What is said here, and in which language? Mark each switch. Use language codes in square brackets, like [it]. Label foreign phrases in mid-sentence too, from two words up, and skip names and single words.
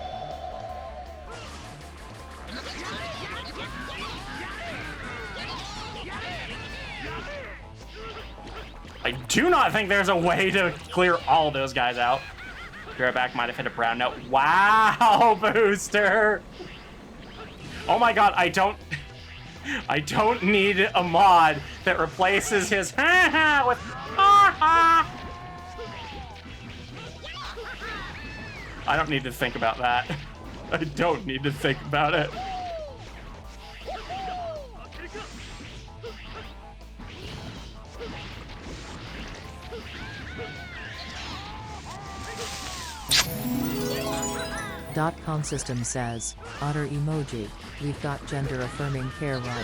[en] I do not think there's a way to clear all those guys out. Back might have hit a brown note. Wow, Booster! Oh my god, I don't need a mod that replaces his ha-ha with ha-ha! I don't need to think about that. I don't need to think about it. .com system says, otter emoji, we've got gender affirming care right.